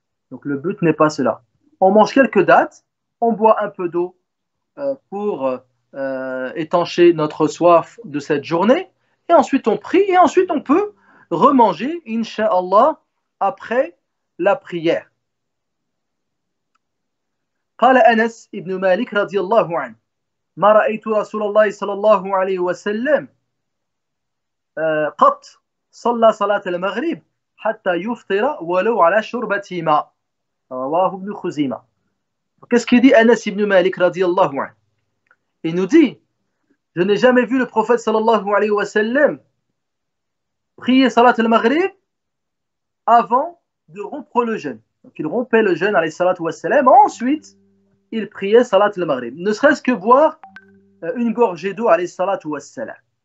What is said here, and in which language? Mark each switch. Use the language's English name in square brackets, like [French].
[French] Donc le but n'est pas cela. On mange quelques dates, on boit un peu d'eau pour étancher notre soif de cette journée, et ensuite on prie, et ensuite on peut remanger, incha'Allah, après la prière. [Arabic] قال أنس ابن مالك رضي الله عنه ما رأيت رسول الله صلى الله عليه وسلم قط صلى صلاة المغرب حتى يفطر ولو على شربة ماء رواه ابن خزيمة. [French] Qu'est-ce qu'il dit Anas ibn Malik radiyallahu anhu? Il nous dit, je n'ai jamais vu le prophète sallallahu alayhi wa sallam prier salat al-maghrib avant de rompre le jeûne. Donc il rompait le jeûne alayhi salatu wa sallam, ensuite il priait salat al-maghrib, ne serait-ce que boire une gorgée d'eau alayhi salatu wa sallam.